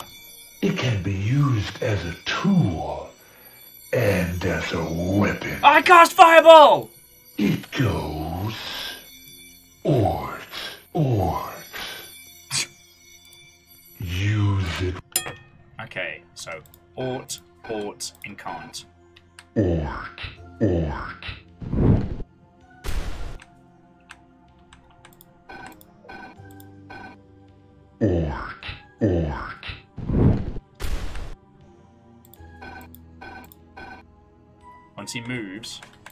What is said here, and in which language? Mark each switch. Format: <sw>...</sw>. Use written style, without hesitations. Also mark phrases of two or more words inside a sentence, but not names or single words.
<en>It can be used as a tool and as a weapon. I cast fireball! It goes Ort. Use it. Okay, so Ort, incant. Ort. Once he moves.</en>